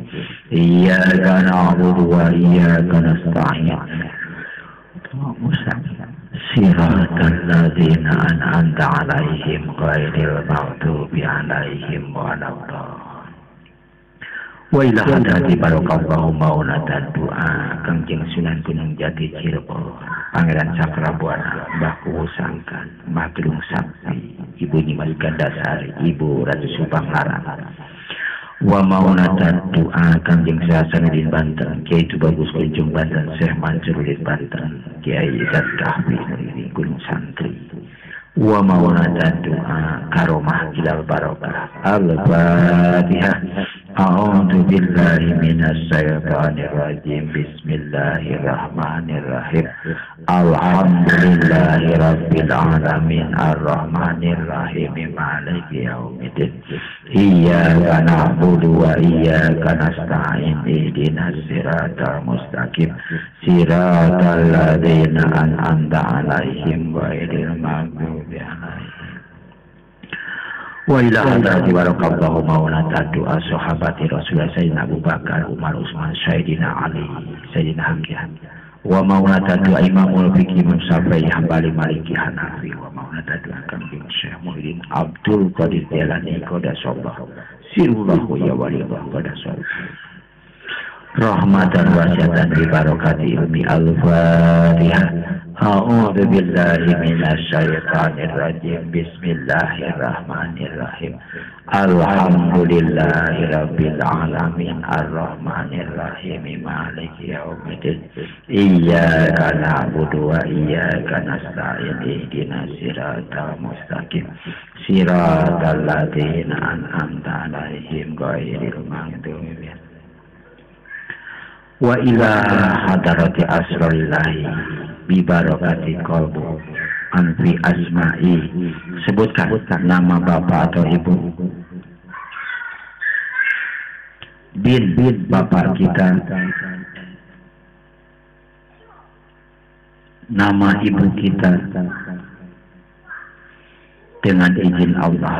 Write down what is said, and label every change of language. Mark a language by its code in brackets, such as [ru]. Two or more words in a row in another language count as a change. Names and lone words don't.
[ar] إياك نعبد وإياك نستعين. صراط الذين أنعمت عليهم غير المغضوب عليهم ولا الضالين. وإلى حضرة بارك الله مولانا doa Kangjeng Sunan Gunung Jati Cirebon, Pangeran Cakrabuana, Mbah Kuwu Sangkan, Mbah Gedung Sakti, Ibu Nyimas Gandasari, Ibu Ratu Subang Larang. ومولانا doa Kangjeng Sasanudin Banten, Kiai Tubagus Kunjung Banten, Syekh Mansurudin Banten, Kiai Zat Kahfi dari Gunung Santri. Wa maulana doa كرامة إلى البركة. Al-Fatihah. أعوذ بالله من الشيطان الرجيم. بسم الله الرحمن الرحيم. الحمد لله رب العالمين الرحمن الرحيم مالك يوم الدين. إياك نعبد وإياك نستعين. اهدنا الصراط المستقيم. صراط الذين أنعمت عليهم غير المغضوب عليهم. وإلى حضرة بارك الله مولانا doa صحابة رسول الله Sayyidina Abu Bakar, Umar, Utsman, Sayyidina Ali, Sayyidina Hamzah. ومولانا doa Imamul Fiqih Imam Syafi'i, Hambali, Maliki, Hanafi. Wa maulana doa Kanjeng Syekh Muhyiddin Abdul Qadir Jailani قدس الله سره يا ولي الله قدس الله. رحمة واسعة ببركة علم الفاتحة. أعوذ بالله من الشيطان الرجيم. بسم الله الرحمن الرحيم. الحمد لله رب العالمين الرحمن الرحيم مالك يوم الدين. إياك نعبد وإياك نستعين. اهدنا الصراط المستقيم. صراط الذين أنعمت عليهم غير المغضوب عليهم. وإلى حضرة أسرار الله ببركة قلب أنفي أسماء. [id] Sebutkan nama bapak atau ibu. Bin bapak kita, nama ibu kita, dengan izin Allah.